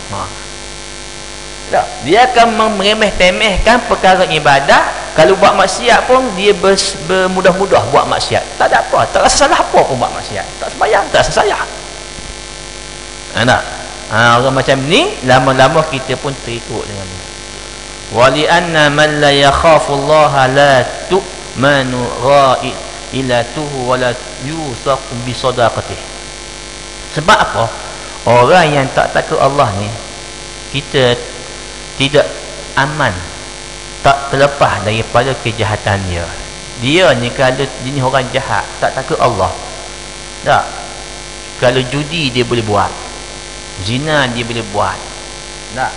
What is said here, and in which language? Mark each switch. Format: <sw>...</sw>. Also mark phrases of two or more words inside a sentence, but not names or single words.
<ms>Dia akan meremeh-temehkan perkara ibadah. Kalau buat maksiat pun dia bermudah-mudah buat maksiat. Tak ada apa, tak rasa salah apa pun buat maksiat. Tak sembahyang, tak rasa salah. Orang macam ni lama-lama kita pun terikut dengan ni.</ms> <ar>ولأن من لا يخاف الله لا تؤمن غائلته ولا يوثق بصداقته.</ar> <ms>Sebab apa? Orang yang tak takut Allah ni, kita tidak aman, tak terlepas daripada kejahatan dia. Dia ni kalau jenis orang jahat, tak takut Allah, tak. Kalau judi dia boleh buat, zina dia boleh buat, tak.</ms>